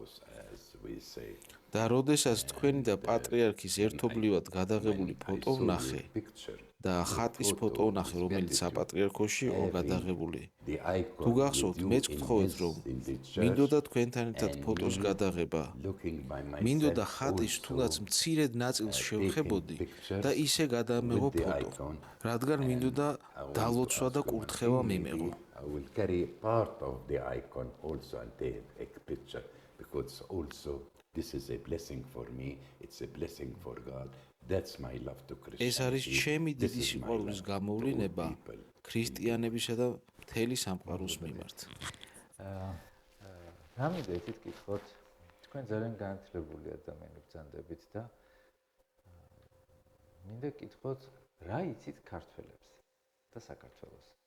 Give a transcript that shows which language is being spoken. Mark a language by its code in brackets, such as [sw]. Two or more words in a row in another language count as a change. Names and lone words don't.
[ka] და როდესაც თქვენი და პატრიარქის ერთობლივად გადაღებული ფოტო ვნახე და ხატის ფოტო ვნახე, რომელიც საპატრიარქოში იყო გადაღებული. თუ გახსოვთ, მეც გთხოვეთ, რომ მინდოდა თქვენთან ერთად ფოტოს გადაღება. მინდოდა ხატის თუნდაც მცირედ ნაწილს შევხებოდი და ისე გადამეღო ფოტო, რადგან მინდოდა დალოცვა და კურთხევა მიმეღო. [en] I will carry part of the icon also and take a picture because also this is a blessing for me, it's a blessing for God. That's my love to Christianity. [ka] ეს არის ჩემი დიდი სიყვარულის გამოვლინება ქრისტიანებისა და მთელი სამყაროს მიმართ. რამე იცით გითხოთ, თქვენ ძალიან განათლებული ადამიანი ბრძანდებით და მინდა გითხოთ, რა იცით ქართველებს და საქართველოს?